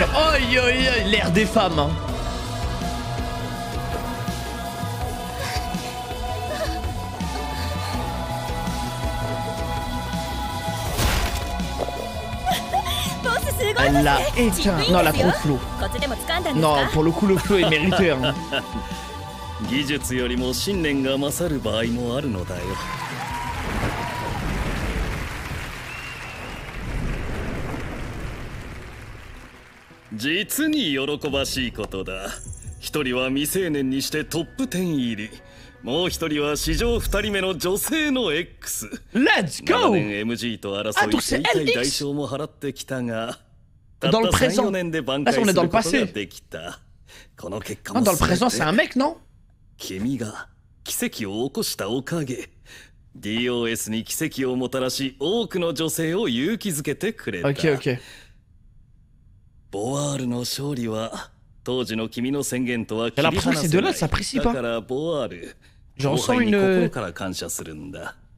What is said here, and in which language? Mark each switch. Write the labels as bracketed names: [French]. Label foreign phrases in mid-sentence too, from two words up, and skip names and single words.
[French] Oi, oi, oi, l'air des femmes. Hein. Elle l'a éteint. Non, elle a trop de flow. Non, pour le coup, le flow est mérité. Hein. [Japanese] 技術よりも信念が勝る場合もあるのだよ。実に喜ばしいことだ。一人は未成年にしてトップ10入り。もう一人は史上二人目の女性の X。 [English] Let's go! [Japanese] 長年 MG と争い手痛い代償も払ってきたが、たった [French] Dans le présent. [Japanese] 3、4 年で挽回することができた。この結果も [French] Dans le présent, c'est un mec, non? [Japanese] 君が奇跡を起こしたおかげ。DOS に奇跡をもたらし、多くの女性を勇気づけてくれた。 [French] Ok, ok. [Japanese] ボワールの勝利は当時の君の宣言とは切り離せない。だからボワール、後輩に心から感謝するんだ。